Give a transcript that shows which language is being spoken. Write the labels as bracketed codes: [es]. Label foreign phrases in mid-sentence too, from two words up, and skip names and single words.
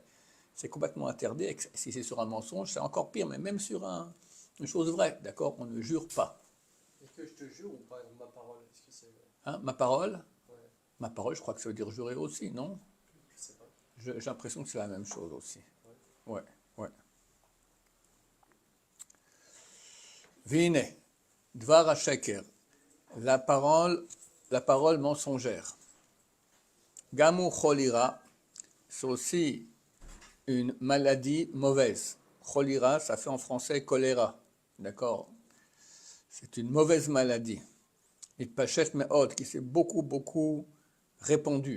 [fr] C'est complètement interdit, si c'est sur un mensonge, c'est encore pire, mais même sur une chose vraie, d'accord, on ne jure pas. Est-ce que je te jure ou pas, ma parole? Est-ce que c'est... Hein, ma parole? Ouais. Ma parole, je crois que ça veut dire jurer aussi, non? Je sais pas. J'ai l'impression que c'est la même chose aussi. Ouais, ouais. Vine, [he] דבר השקר, [fr] la parole mensongère. [he] גם הוא חולי רע, [fr] c'est aussi une maladie mauvaise. Cholira, ça fait en français choléra, d'accord? C'est une mauvaise maladie. [he] התפשט מאוד, [fr] qui s'est beaucoup répandue.